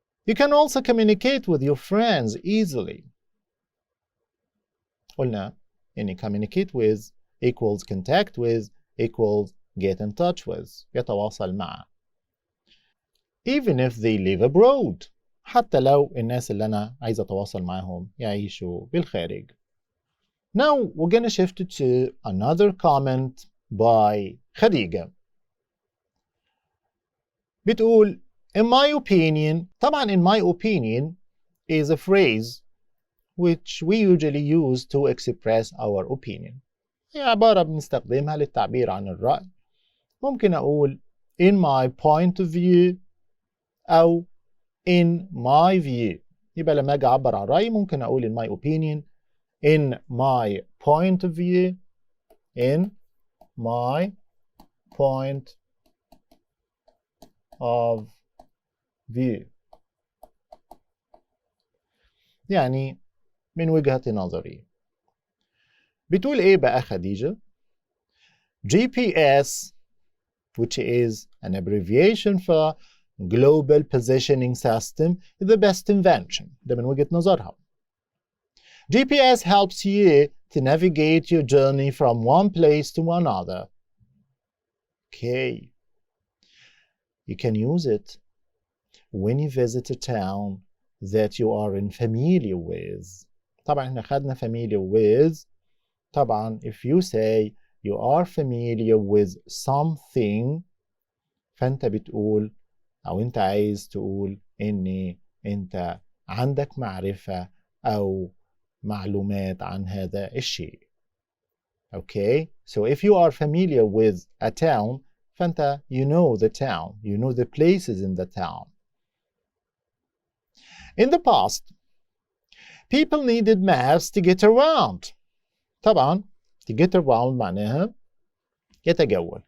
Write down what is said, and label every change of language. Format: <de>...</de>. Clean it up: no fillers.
<en>You can also communicate with your friends easily.</en> <ar>قلنا يعني</ar> <en>communicate with equals contact with equals get in touch with.</en> <ar>يتواصل مع.</ar> <en>Even if they live abroad.</en> <ar>حتى لو الناس اللي أنا عايز أتواصل معهم يعيشوا بالخارج.</ar> <en>Now we're going to shift to another comment by خديجة.</en> <ar>بتقول</ar> <en>in my opinion.</en> <ar>طبعا</ar> <en>in my opinion is a phrase which we usually use to express our opinion.</en> <ar>هي عبارة بنستخدمها للتعبير عن الرأي. ممكن أقول</ar> <en>in my point of view أو in my view.</en> <ar>يبقى لما أجي أعبر عن رأيي ممكن أقول</ar> <en>in my opinion, in my point of view, in my point of view.</en> <ar>يعني من وجهة نظري. بتقول إيه بقى</ar> <en>خديجة؟ GPS, which is an abbreviation for Global Positioning System, is the best invention.</en> <ar>ده من وجهة نظرها.</ar> <en>GPS helps you to navigate your journey from one place to another. Okay. You can use it when you visit a town that you are unfamiliar with.</en> <ar>طبعا احنا خدنا familiar with. طبعا</ar> <en>if you say you are familiar with something</en> <ar>فانت بتقول او انت عايز تقول ان انت عندك معرفة او معلومات عن هذا الشيء.</ar> <en>Okay, so if you are familiar with a town فانت you know the town, you know the places in the town. In the past, people needed maps to get around.</en> <ar>طبعا to get around معناها يتجول.</ar>